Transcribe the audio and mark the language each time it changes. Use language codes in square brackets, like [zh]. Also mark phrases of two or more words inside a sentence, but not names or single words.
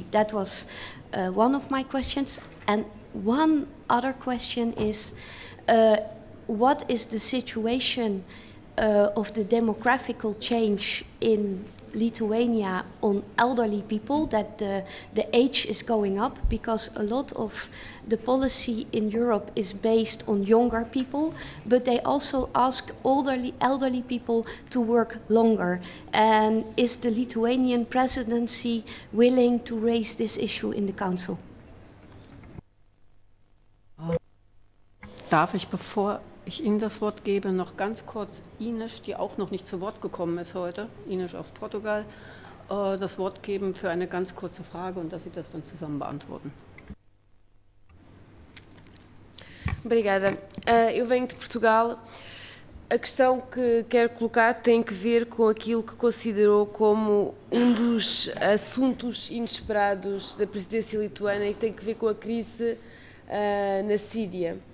[en] That was one of my questions. And one other question is, what is the situation of the demographical change in Lithuania on elderly people, that the age is going up, because a lot of the policy in Europe is based on younger people, but they also ask elderly people to work longer. And is the Lithuanian presidency willing to raise this issue in the Council? [de] Darf ich, bevor ich Ihnen das Wort gebe, noch ganz kurz Ines, die auch noch nicht zu Wort gekommen ist heute, Ines aus Portugal, das Wort geben für eine ganz kurze Frage und dass Sie das dann zusammen beantworten. [pt] Obrigada. Eu venho de Portugal. A questão que quero colocar tem que ver com aquilo que considerou como um dos assuntos inesperados da presidência lituana e que tem que ver com a crise na Síria.